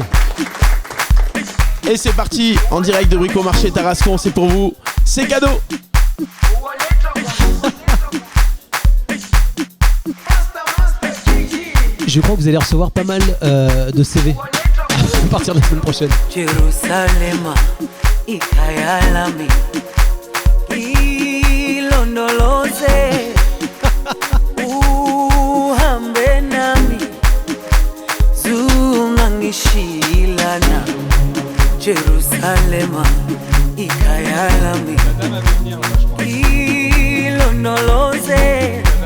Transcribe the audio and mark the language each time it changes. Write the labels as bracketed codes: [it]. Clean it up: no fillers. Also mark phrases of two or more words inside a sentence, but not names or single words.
[fr] Et c'est parti, en direct de Bricomarché Tarascon, c'est pour vous. C'est cadeau. Je crois que vous allez recevoir pas mal de CV à partir de la semaine prochaine. [zu] Jerusalema ikayalami ilondoloze uhambe nami zungangishilana Jerusalema ikayalami ilondoloze